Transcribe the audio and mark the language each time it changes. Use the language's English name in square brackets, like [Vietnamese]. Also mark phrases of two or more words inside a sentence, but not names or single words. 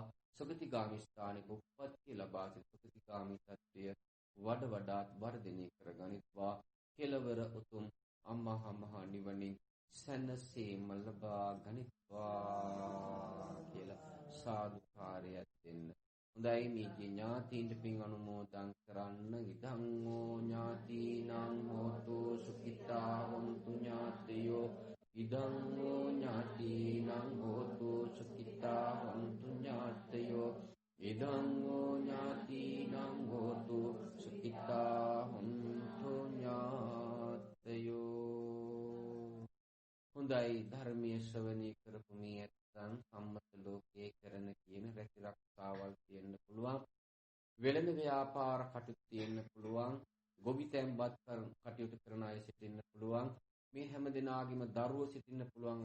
[Sinhala] සුගතිගාමී ස්ථානයක උප්පත්ති ලබා සුගතිගාමී තත්ත්වය වඩ වඩාත් වර්ධනය කරගනිත්වා. කෙලවර උතුම් අම්මා මහ නිවනින් සැනසීම ලබා ගනිත්වා කියලා සාදුකාරයක් දෙන්න. හොඳයි මේ ඥාතීන්ට පින් අනුමෝදන් කරන්න. [Pali] ඉදං ඕ ඥාතීනං හෝතු සුඛිතා හොන්තු ඥාතයෝ. ඉදං ඕ ඥාතීනං හෝතු සුඛිතා හොන්තු ඥාතයෝ. ඉදං ඕ ඥාතීනං හෝතු සුඛිතා හොන්තු ඥාතයෝ. [Sinhala] හොඳයි ධර්මීය ශ්‍රවණය කරපු මේ ඇත්තන් සම්මත ලෝකයේ කරන කියන රැකී රක්ෂාවල් තියෙන්න පුළුවන්. වෙළඳ ව්‍යාපාර කටයුතු තියෙන්න පුළුවන්. ගොවි තැන්පත් කටයුතු කරන අය සිටින්න පුළුවන්. මේ හැම දිනාගෙම දරුවෝ සිටින්න පුළුවන්.